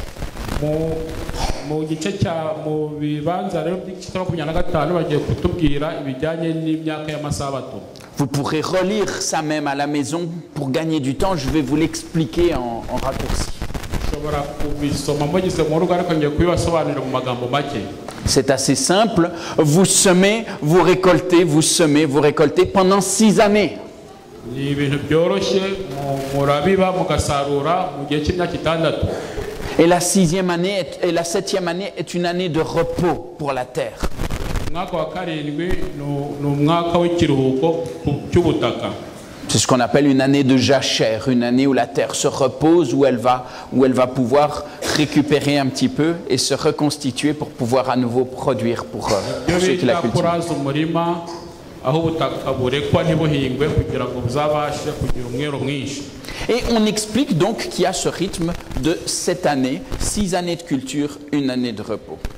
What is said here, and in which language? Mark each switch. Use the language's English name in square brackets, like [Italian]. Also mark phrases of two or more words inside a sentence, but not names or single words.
[French] Vous pourrez relire ça même à la maison pour gagner du temps, je vais vous l'expliquer en raccourci. C'est assez simple. Vous semez, vous récoltez, vous semez, vous récoltez pendant 6 années. [Kinyarwanda] ni ibintu byoroshye murabiba mugasarura mu gihe cy'imyaka 6. [French] Et la 6e année et la 7e année est une année de repos pour la terre. [Kinyarwanda] umwaka wa 7 ni umwaka w'ikiruhuko cy'ubutaka. [French] C'est ce qu'on appelle une année de jachère, une année où la terre se repose, où elle va pouvoir récupérer un petit peu et se reconstituer pour pouvoir à nouveau produire pour ceux qui la cultivent. Et on explique donc qu'il y a ce rythme de 7 années, 6 années de culture, 1 année de repos.